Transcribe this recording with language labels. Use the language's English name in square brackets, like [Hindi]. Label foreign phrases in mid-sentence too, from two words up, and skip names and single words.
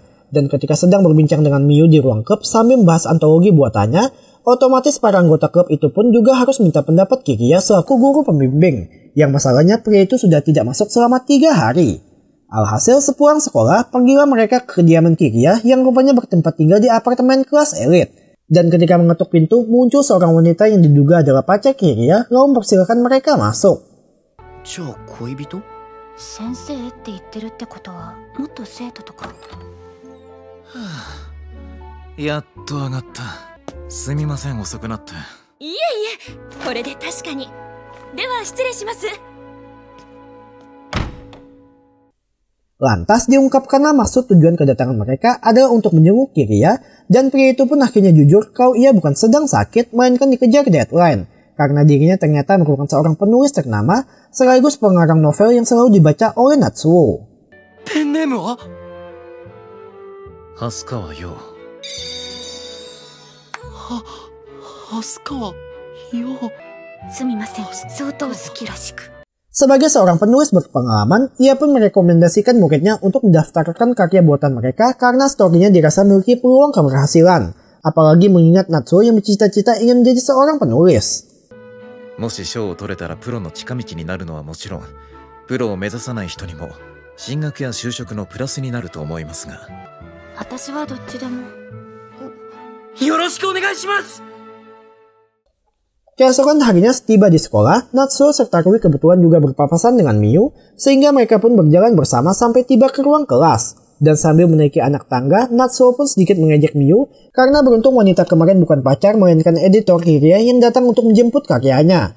[Indonesian] Dan ketika sedang berbincang dengan Miyu di ruang klub sambil membahas antologi buatannya, otomatis para anggota klub itu pun juga harus minta pendapat Kiriya selaku guru pembimbing. Yang masalahnya pria itu sudah tidak masuk selama 3 hari. Alhasil sepulang sekolah, pergilah mereka ke kediaman Kiriya yang rupanya bertempat tinggal di apartemen kelas elit. Dan ketika mengetuk pintu, muncul seorang wanita yang diduga adalah pacar Kiriya lalu mempersilakan mereka masuk. [Japanese] じゃあ恋人？先生って言ってるってことはもっと生徒とか。やっと上がった。すみません遅くなって。いえいえ、これで確かに。では失礼します。 [Indonesian] Lantas diungkapkanlah maksud tujuan kedatangan mereka adalah untuk menjenguk Kiriya, dan pria itu pun akhirnya jujur kalau ia bukan sedang sakit melainkan dikejar deadline. Karena dirinya ternyata merupakan seorang penulis ternama sekaligus pengarang novel yang selalu dibaca oleh Natsuo. [Japanese] ペンネームは？蓮川陽。蓮川陽。すみません、相当好きらしく。 [Indonesian] Sebagai seorang penulis berpengalaman, ia pun merekomendasikan muridnya untuk mendaftarkan karya buatan mereka karena story-nya dirasa memiliki peluang keberhasilan. Apalagi mengingat Natsuo yang bercita-cita ingin menjadi seorang penulis. [Japanese] もし賞を取れたらプロの近道になるのはもちろん、プロを目指さない人にも進学や就職のプラスになると思いますが。私はどっちでも。よろしくお願いします。 [Indonesian] Keesokan harinya setiba di sekolah, Natsuo serta Rui kebetulan juga berpapasan dengan Miyu, sehingga mereka pun berjalan bersama sampai tiba ke ruang kelas. Dan sambil menaiki anak tangga, Natsuo pun sedikit mengejek Miyu, karena beruntung wanita kemarin bukan pacar melainkan editor Kiriya yang datang untuk menjemput karyanya.